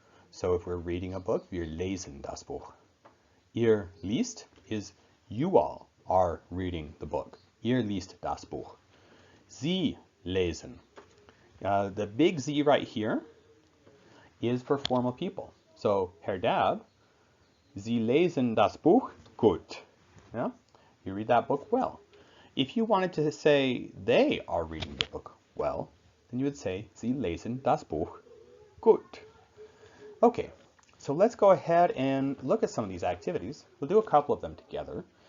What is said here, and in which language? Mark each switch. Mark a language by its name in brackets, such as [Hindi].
[English] So if we're reading a book, [German] wir lesen das Buch. Ihr liest [English] is you all are reading the book. [German] Ihr liest das Buch. Sie lesen. [English] The big Z right here is for formal people. [German] So, Herr Dab, Sie lesen das Buch gut. [English] Yeah? You read that book well. If you wanted to say they are reading the book well, then you would say [German] Sie lesen das Buch gut. [English] Okay, So let's go ahead and look at some of these activities. We'll do a couple of them together.